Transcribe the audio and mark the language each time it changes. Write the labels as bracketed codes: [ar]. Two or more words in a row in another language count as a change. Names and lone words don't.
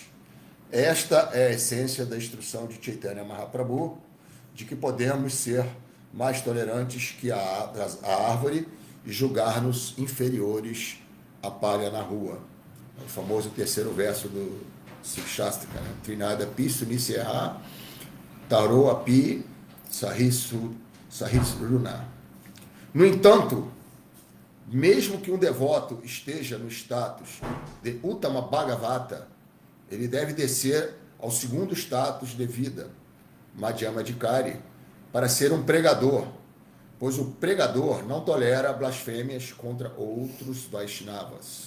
[pt] Esta é a essência da instrução de Chaitanya Mahaprabhu, de que podemos ser mais tolerantes que a árvore e julgar-nos inferiores à palha na rua. É o famoso terceiro verso do Sikshastra, né? [sa] Trinada pi sunisyaha taro api sahisruna. [pt] No entanto, mesmo que um devoto esteja no status de [sa] Uttama Bhagavata, [pt] ele deve descer ao segundo status de vida, [sa] Madhyama Adhikari, [pt] para ser um pregador, pois o pregador não tolera blasfêmias contra outros Vaishnavas.